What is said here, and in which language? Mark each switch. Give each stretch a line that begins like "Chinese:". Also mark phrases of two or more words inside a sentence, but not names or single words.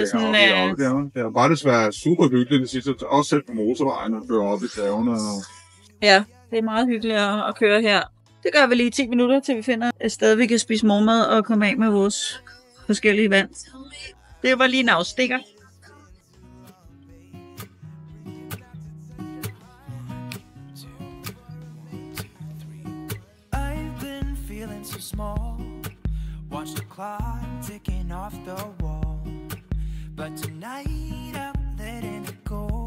Danish: Ja, det er bare desværre super hyggeligt det sidste. Også selv på motorvejen og køre op i bjergene. Ja, det er meget hyggeligt at køre her. Det gør vi lige 10 minutter, til vi finder et sted, vi kan spise morgenmad og komme af med vores forskellige vand. Det var lige en afstikker.
English: I've been feeling so small. Watch the clock ticking off the wall. But tonight I'm letting it go.